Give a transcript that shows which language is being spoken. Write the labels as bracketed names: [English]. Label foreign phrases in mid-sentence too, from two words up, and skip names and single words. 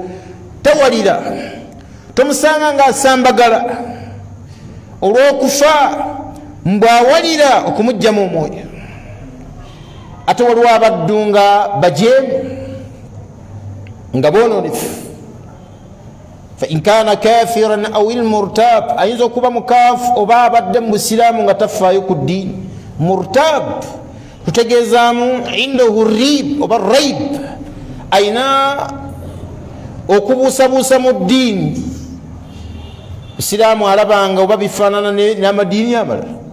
[Ganda] Tawalira, tomusanga ng'asambagala olw'okufa, mbw'awalira okumugjamu omwoyo. Ate waliwo abaddu nga bajeemu nga boononefu. [Arabic] فإن كان كافرا أو المرتاب, [Ganda] ayinza okuba mukaafu oba abadde mu busiraamu nga tafaayo ku ddiini. Murtab tutegeezaamu [Arabic] عنده ريب [Ganda] oba raib, ayina okubuusabuusa mu ddiini. Busiraamu alabanga oba bifaanana n'amadiini amalala.